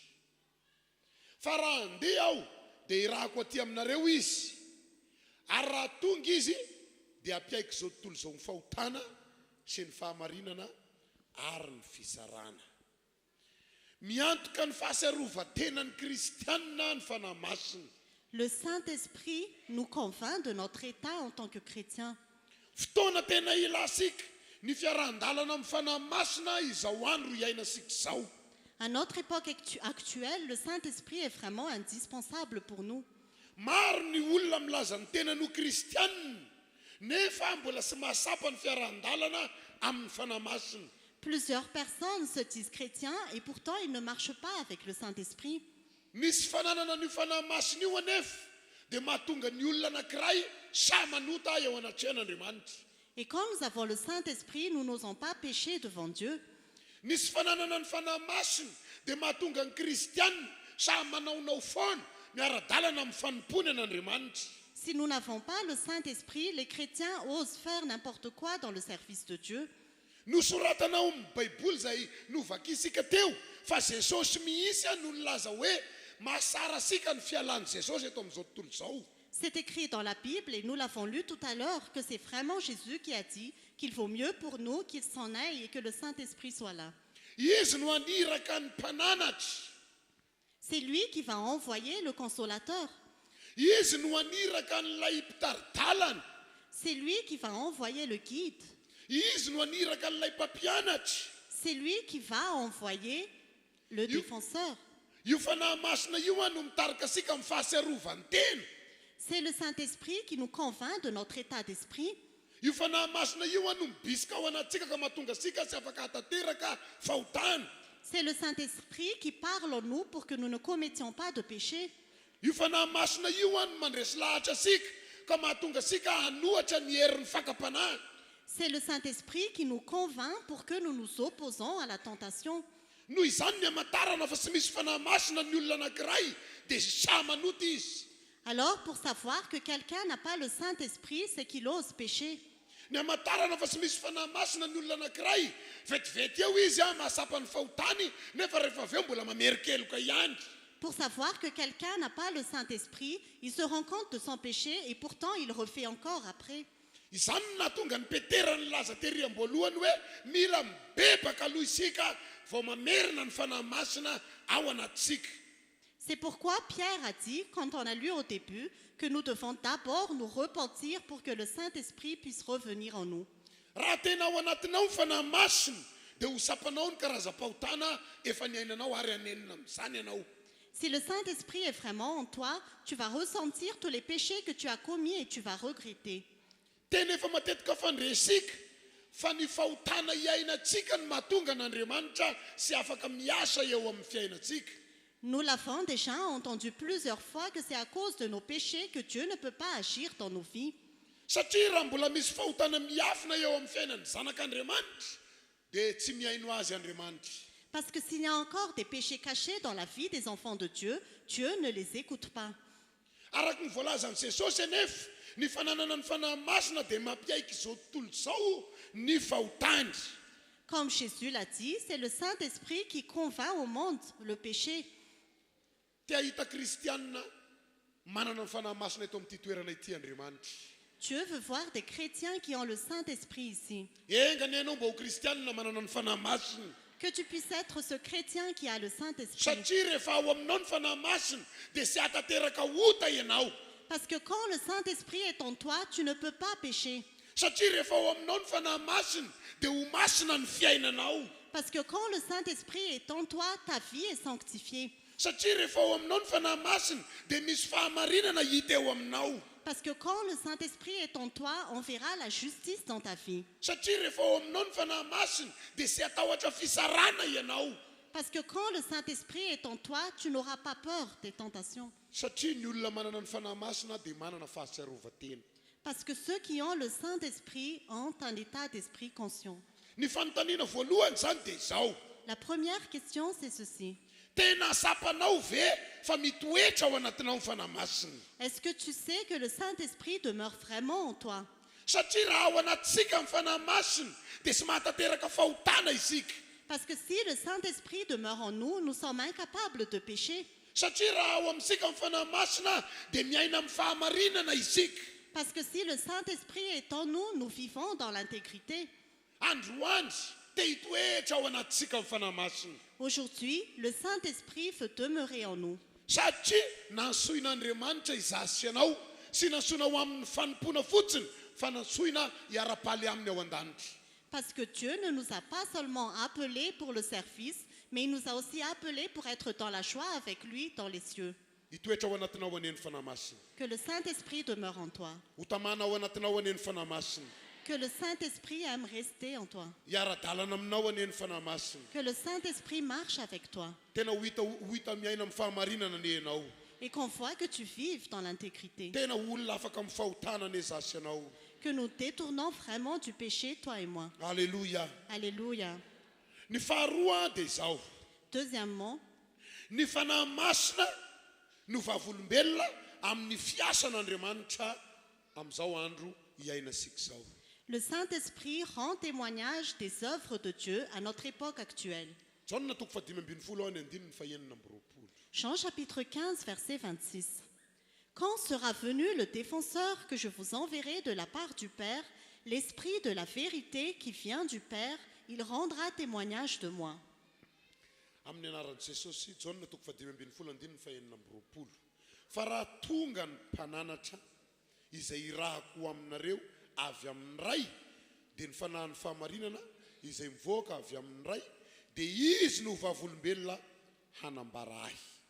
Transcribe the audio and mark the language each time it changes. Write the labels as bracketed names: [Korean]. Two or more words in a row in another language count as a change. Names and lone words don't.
[Malagasy] Fa raha andeha aho dia irahako aty aminareo izy, ary raha tonga izy dia ampiaiko izao tontolo izao ny fahotana sy ny fahamarinana ary ny fisarana. Miantoka ny fahaserovatenan'ny kristianina ny fanahy masina. [French] Le Saint-Esprit nous convainc de notre état en tant que chrétiens. [Malagasy] Fotoana tena ilasika ny fiarandalana amin'ny fanahy masina izao andro iainasika izao. [French] À notre époque actuelle, le Saint-Esprit est vraiment indispensable pour nous. [Malagasy] Maro ny olona milaza ny tena no kristianina nefa mbola tsy mahasapa ny fiarandalana amin'ny fanahy masina. [French] Plusieurs personnes se disent chrétiens et pourtant ils ne marchent pas avec le Saint-Esprit. [Malagasy] Misy fananana ny fanahy masina io anefa dia mahatonga ny olona anankiray sa manota eo anatrehan'Andriamanitra. [French] Et quand nous avons le Saint-Esprit, nous n'osons pas pécher devant Dieu. [Malagasy] Misy fananana ny fanahy masina dia mahatonga ny kristianina sa manaonao foana miara-dalana amin'ny fanompony an'Andriamanitra. [French] Si nous n'avons pas le Saint-Esprit, les chrétiens osent faire n'importe quoi dans le service de Dieu. [Malagasy] Nosoratana ao amin'ny Baiboly izay novakisika teo fa Jesosy mihitsy no nilaza hoe mahasara sika ny fialan'i Jesosy eto amin'izao tontolo izao. [French] C'est écrit dans la Bible et nous l'avons lu tout à l'heure que c'est vraiment Jésus qui a dit qu'il vaut mieux pour nous qu'il s'en aille et que le Saint-Esprit soit là. [Malagasy] Izy no aniraka ny mpananatra. [French] C'est lui qui va envoyer le consolateur. [Malagasy] Izy no aniraka n'ilay mpitaridalana. [French] C'est lui qui va envoyer le guide. [Malagasy] Izy no aniraka n'ilay mpampianatra. [French] C'est lui qui va envoyer le défenseur. [Malagasy] Io fanahy masina io no mitarika sika amin'ny fahaserovan-tena. [French] C'est le Saint-Esprit qui nous convainc de notre état d'esprit. [Malagasy] Io fanahy masina io no mibisika ao anatsika ka mahatonga sika tsy afaka hatateraka fahotana. [French] C'est le Saint-Esprit qui parle en nous pour que nous ne commettions pas de péché. [Malagasy] Io fanahy masina io no mandresy lahatra sika ka mahatonga sika hanohatra ny herin'ny fakapanahy. [French] C'est le Saint-Esprit qui nous convainc pour que nous nous opposons à la tentation. [Malagasy] Noho izany ny hamantarana fa tsy misy fanahy masina ny olona anankiray dia sa manoty izy. [French] Alors, pour savoir que quelqu'un n'a pas le Saint-Esprit, c'est qu'il ose pécher. [Malagasy] Ny hamantarana fa tsy misy fanahy masina ny olona anankiray vetivety eo izy mahasapa ny fahotany nefa rehefa avy eo mbola mamerikeloka ihany. [French] Pour savoir que quelqu'un n'a pas le Saint-Esprit, il se rend compte de son péché et pourtant il refait encore après. [Malagasy] Izany nahatonga ny Petera nilaza tery am-boalohany hoe mila mibebaka aloha isika vao mamerina ny fanahy masina ao anatsika. [French] C'est pourquoi Pierre a dit, quand on a lu au début, que nous devons d'abord nous repentir pour que le Saint-Esprit puisse revenir en nous. [Malagasy] Raha tena ao anatinao ny fanahy masina dia ho sapanao ny karazam-pahotana efa niainanao ary hanenina amin'izany ianao. [French] Si le Saint-Esprit est vraiment en toi, tu vas ressentir tous les péchés que tu as commis et tu vas regretter. [Malagasy] Tena efa matetika fandresika fa ny fahotana iainantsika ny mahatonga n'Andriamanitra sy afaka miasa eo amin'ny fiainantsika. [French] Nous l'avons déjà entendu plusieurs fois que c'est à cause de nos péchés que Dieu ne peut pas agir dans nos vies. [Malagasy] satria raha mbola misy fahotana miafina eo amin'ny fiainany zanak'Andriamanitra dia tsy miaino azy Andriamanitra. [French] Parce que s'il y a encore des péchés cachés dans la vie des enfants de Dieu, Dieu ne les écoute pas. [Malagasy] Araka ny voalazan'i Jesosy anefa ny fananana ny fanahy masina dia mampiaiky izao tontolo izao ny fahotany. [French] Comme Jésus l'a dit, c'est le Saint-Esprit qui convainc au monde le péché. [Malagasy] Tia hita kristianina manana ny fanahy masina eto amin'ity toerana ity Andriamanitra. [French] Dieu veut voir des chrétiens qui ont le Saint-Esprit ici. [Malagasy] Engany ianao mba ho kristianina manana ny fanahy masina. [French] Que tu puisses être ce chrétien qui a le Saint-Esprit. [Malagasy] Satria rehefa ao aminao ny fanahy masina dia tsy hatateraka ota ianao. [French] Parce que quand le Saint-Esprit est en toi, tu ne peux pas pécher. [Malagasy] Satria rehefa ao aminao ny fanahy masina dia ho masina ny fiainanao. [French] Parce que quand le Saint-Esprit est en toi, ta vie est sanctifiée. [Malagasy] Satria rehefa ao aminao ny fanahy masina dia misy fahamarinana hita eo aminao. [French] Parce que quand le Saint-Esprit est en toi, on verra la justice dans ta vie. [Malagasy] Satria rehefa ao aminao ny fanahy masina dia tsy hatahotra fisarana ianao. [French] Parce que quand le Saint-Esprit est en toi, tu n'auras pas peur des tentations. [Malagasy] Satria ny olona manana ny fanahy masina dia manana fahatsiarovan-tena. [French] Parce que ceux qui ont le Saint-Esprit ont un état d'esprit conscient. [Malagasy] Ny fanontaniana voalohany zany dia izao. [French] La première question, c'est ceci. [Malagasy] Tena sapanao ve fa mitoetra ao anatinao ny fanahy masina? [French] Est-ce que tu sais que le Saint-Esprit demeure vraiment en toi? [Malagasy] Satria raha ao anatsika ny fanahy masina dia tsy mahatateraka fahotana isika. [French] Parce que si le Saint-Esprit demeure en nous, nous sommes incapables de pécher. [Malagasy] Satria raha ao amintsika ny fanahy masina dia miaina amin'ny fahamarinana isika. [French] Parce que si le Saint-Esprit est en nous, nous vivons dans l'intégrité. [Malagasy] Androany dia hitoetra ao anatsika ny fanahy masina. [French] Aujourd'hui, le Saint-Esprit veut demeurer en nous. [Malagasy] Satria nansoin'Andriamanitra izasy ianao sy nansoina ho amin'ny fanompona fotsiny fa nansoina hiara-paly aminy ao an-danitra. [French] Parce que Dieu ne nous a pas seulement appelés pour le service, mais il nous a aussi appelés pour être dans la joie avec lui dans les cieux. [Malagasy] Hitoetra ao anatinao anie ny fanahy masina. [French] Que le Saint-Esprit demeure en toi. [Malagasy] Ho tamana ao anatinao anie ny fanahy masina. [French] Que le Saint-Esprit aime rester en toi. [Malagasy] Hiara-dalana aminao anie ny fanahy masina. [French] Que le Saint-Esprit marche avec toi. [Malagasy] Tena ho hita miaina amin'ny fahamarinana anie ianao. [French] Et qu'on voit que tu vives dans l'intégrité. [Malagasy] Tena olona afaka amin'ny fahotana anie zasy ianao. [French] Que nous détournons vraiment du péché, toi et moi. [Malagasy] Alléluia. [French] Alléluia. [Malagasy] Ny faharoa dia izao. [French] Deuxièmement, [Malagasy] Ny fanahy masina no vavolombelona amin'ny fiasan'Andriamanitra amin'izao andro iainasika izao. [French] le Saint-Esprit rend témoignage des œuvres de Dieu à notre époque actuelle. [Malagasy] Jaona toko 15:19-20. [French] Jean chapitre 15, verset 26. Quand sera venu le défenseur que je vous enverrai de la part du Père, l'Esprit de la vérité qui vient du Père, il rendra témoignage de moi. [Malagasy] Amin'ny anaran'i Jesosy, Jaona toko 15:19. Fa raha tonga ny mpananatra izay irahako aminareo avy amin'ny ray, dia ny fanahin'ny fahamarinana izay mivoaka avy amin'ny ray, dia izy no vavolombelona hanambara ahy.